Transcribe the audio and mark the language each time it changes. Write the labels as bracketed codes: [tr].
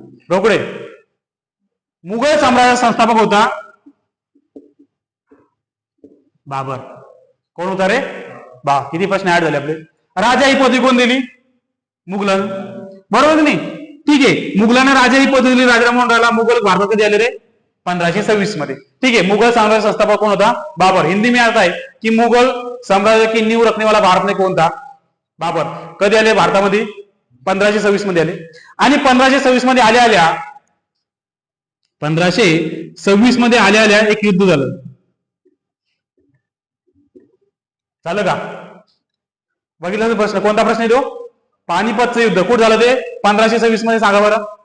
[mr] रोकडे. मुघल साम्राज्याचा संस्थापक होता बाबर. कोण होता रे? किती प्रश्न ऍड झाले आपले. राजा ही पदवी कोण दिली? मुघलां. बरोबर नाही? ठीक आहे. मुघलांना राजा ही पदवी दिली राजाराम मोहन रायला. मुघल भारतात कधी आले रे? 1526 मध्ये. ठीक आहे. मुघल साम्राज्य संस्थापक कोण होता? बाबर. [hi] हिंदी में आता है की मुघल साम्राज्य की नींव रखने वाला भारत में कौन था? [mr] बाबर. कधी आले भारतामध्ये? 1526 मध्ये आले. आणि 1526 मध्ये आल्या आल्या 1526 मध्ये आल्या आल्या एक युद्ध झालं. झालं का? बघितलं प्रश्न, कोणता प्रश्न आहे तो? पानिपतचं युद्ध. कुठं झालं ते? 1526 मध्ये. सांगा बरं.